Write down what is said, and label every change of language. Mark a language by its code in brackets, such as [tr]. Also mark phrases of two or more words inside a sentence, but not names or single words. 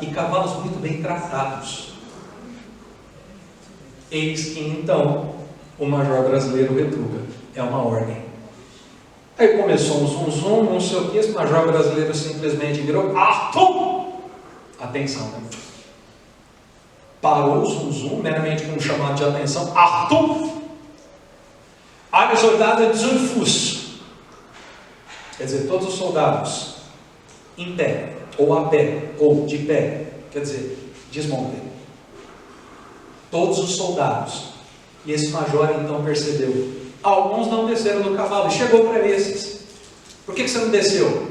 [pt] E cavalos muito bem tratados. Eis que então o major brasileiro retruca: é uma ordem. Aí começou um zum, não sei o que, esse major brasileiro simplesmente virou: Achtung! Atenção, né? Parou o zum, meramente com um chamado de atenção: Achtung! [de] Alle Soldaten zum Fuß. [pt] Quer dizer, todos os soldados em pé, ou a pé, ou de pé, quer dizer, desmontem. Todos os soldados. E esse major então percebeu: alguns não desceram do cavalo, e chegou para esses: por que você não desceu?